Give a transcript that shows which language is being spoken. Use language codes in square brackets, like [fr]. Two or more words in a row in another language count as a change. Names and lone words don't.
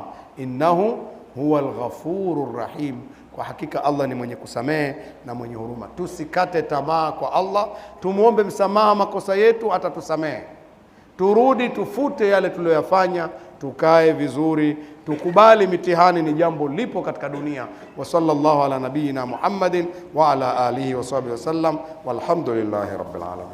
[ar] إنه هو الغفور الرحيم, [sw] kwa hakika Allah ni mwenye kusamehe na mwenye huruma. Tusikate tamaa kwa Allah, tumuombe msamaha makosa yetu, atatusamehe. Turudi tufute yale tuliyoyafanya, tukae vizuri, tukubali mitihani ni jambo lipo katika dunia. [ar] وصلى الله على نبينا محمد وعلى آله وصحبه وسلم، والحمد لله رب العالمين.